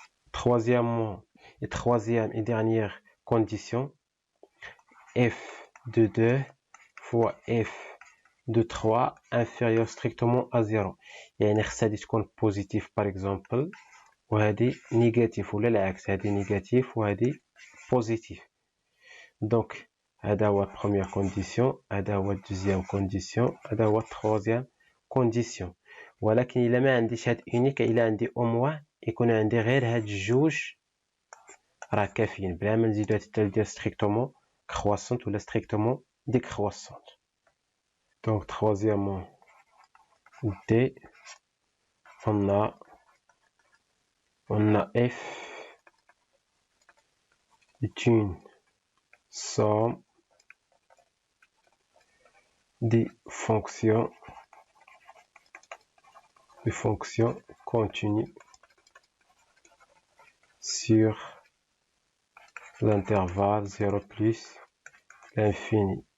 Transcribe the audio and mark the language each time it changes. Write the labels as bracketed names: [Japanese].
[French] Troisième et dernière condition, f de 2 fois f de 3 inférieur strictement à 0. [Arabic] يعني خص هادي تكون positif par exemple وهادي négatif ولا العكس هادي négatif وهادي positif. [French] Donc [Arabic] هذا هو [French] première condition, هذا هو deuxième condition, هذا هو troisième condition. [Arabic] ولكن إلا ما عنديش هاد unique إلا عندي au moins يكون عندي غير هاد جوج راه كافيين بلا ما نزيدو هاد التالت [French] strictement croissante [Arabic] ولا [French] strictement décroissante. Donc troisièmement D, on a f est une somme des fonctions continues sur l'intervalle 0 plus l'infini.